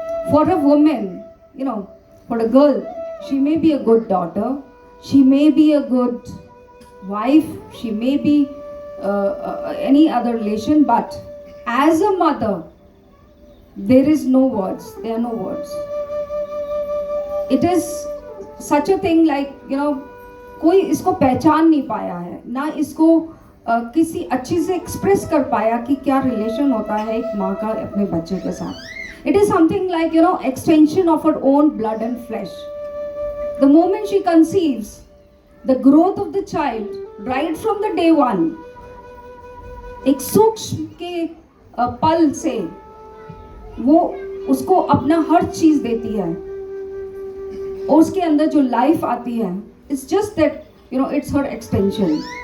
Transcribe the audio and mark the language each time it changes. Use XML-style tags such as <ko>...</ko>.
<en>For a woman, for a girl, she may be a good daughter, she may be a good wife, she may be any other relation, but as a mother, there is no words, there are no words. It is such a thing like,</en> <hi>कोई इसको पहचान नहीं पाया है, ना इसको किसी अच्छी से एक्सप्रेस कर पाया कि क्या रिलेशन होता है एक माँ का अपने बच्चे के साथ.</hi> <en>It is something like, extension of her own blood and flesh. The moment she conceives, the growth of the child, right from the day one,</en> <hi>एक सूक्ष्म के पल से वो उसको अपना हर चीज देती है, और उसके अंदर जो लाइफ आती है,</hi> <en>it's just that, it's her extension.</en>